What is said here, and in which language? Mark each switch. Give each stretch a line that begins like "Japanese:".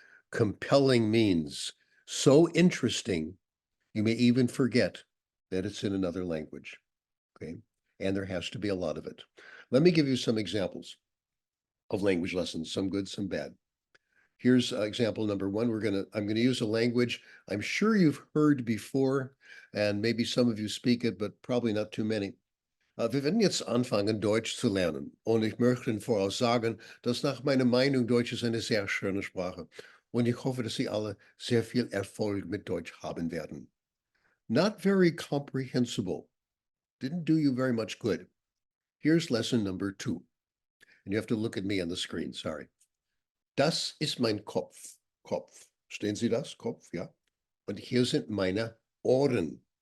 English: Compelling means so interesting, you may even forget that it's in another language. Okay. And there has to be a lot of it. Let me give you some examples of language lessons, some good, some bad. Here's example number one. I'm gonna use a language I'm sure you've heard before, and maybe some of you speak it, but probably not too many.
German: Wir werden jetzt anfangen, Deutsch zu lernen. Und ich möchte Ihnen voraus sagen, dass nach meiner Meinung Deutsch ist eine sehr schöne Sprache. Und ich hoffe, dass Sie alle sehr viel Erfolg mit Deutsch haben werden.
English: Not very comprehensible. Didn't do you very much good. Here's lesson number 2. And you have to look at me on the screen, sorry.
German: Das ist mein Kopf. Kopf. Stehen Sie das? Kopf, ja. Und hier sind meine Ohren.